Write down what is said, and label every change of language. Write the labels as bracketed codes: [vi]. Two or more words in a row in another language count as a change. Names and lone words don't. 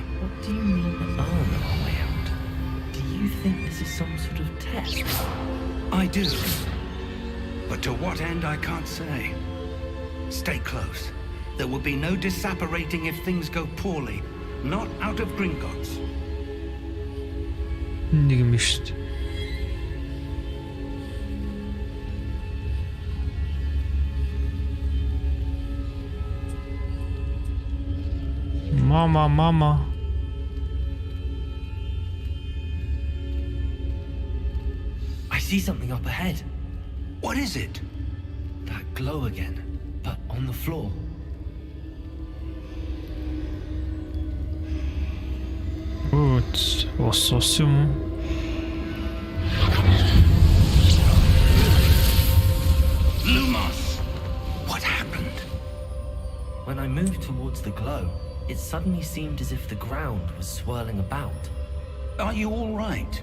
[en] What do you mean, earn our way out? Do you think this is some sort of test? I do. But to what end, I can't say. Stay close. There will be no disapparating if things go poorly. Not out of Gringotts. [mn] Нэг юм шүү дээ. [en] Mama. I see something up ahead. What is it? That glow again, but on the floor. Oops, [mn] ус юм. [en] Lumos! What happened? When I moved towards the glow, it suddenly seemed as if the ground was swirling about. Are you all right?